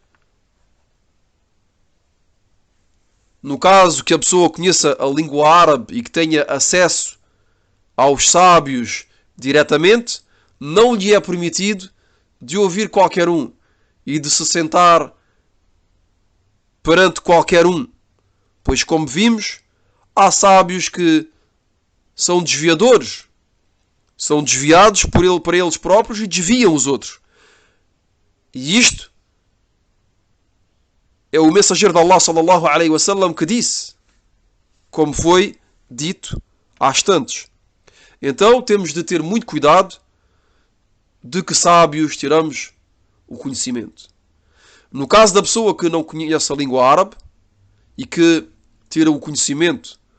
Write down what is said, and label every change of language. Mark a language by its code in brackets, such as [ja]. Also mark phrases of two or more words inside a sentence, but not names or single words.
[pt] No caso que a pessoa conheça a língua árabe e que tenha acesso aos sábios diretamente, não lhe é permitido de ouvir qualquer um e de se sentar perante qualquer um. Pois, como vimos, há sábios que são desviadores, são desviados para eles próprios e desviam os outros. E isto é o mensageiro de Allah [ar] صلى الله عليه وسلم [pt] que disse, como foi dito há instantes. Então temos de ter muito cuidado de que sábios tiramos o conhecimento. No caso da pessoa que não conhece a língua árabe e que tira o conhecimento